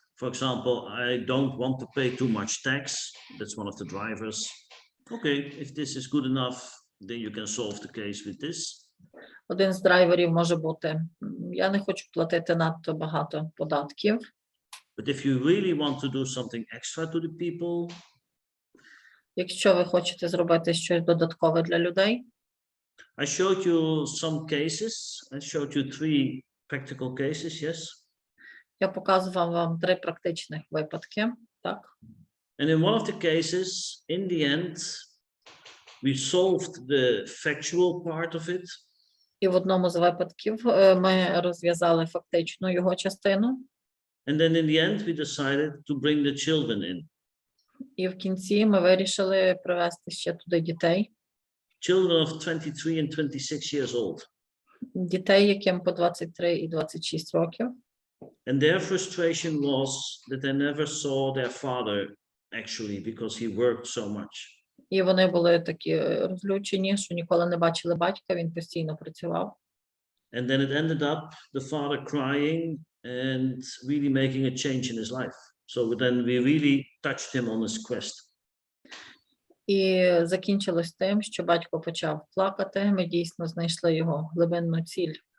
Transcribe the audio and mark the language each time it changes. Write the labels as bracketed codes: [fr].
[en] For example, I don't want to pay too much tax. That's one of the drivers. Okay, if this is good enough, then you can solve the case with this. [uk] Один з драйверів може бути: я не хочу платити надто багато податків. [en] But if you really want to do something extra to the people, [uk] якщо ви хочете зробити щось додаткове для людей, [en] I showed you some cases. I showed you 3 practical cases, yes? [uk] я показував вам 3 практичних випадки, так? [en] And in one of the cases, in the end, we solved the factual part of it. [uk] І в одному з випадків ми розв'язали фактичну його частину. [en] And then in the end, we decided to bring the children in. [uk] І в кінці ми вирішили привести ще туди дітей. [en] Children of 23 and 26 years old. [uk] Дітей, яким по 23 і 26 років. [en] And their frustration was that they never saw their father actually because he worked so much. [uk] І вони були такі розлючені, що ніколи не бачили батька, він постійно працював. [en] And then it ended up the father crying and really making a change in his life. So then we really touched him on his quest. [uk] І закінчилось тим, що батько почав плакати, ми дійсно знайшли його глибинну ціль.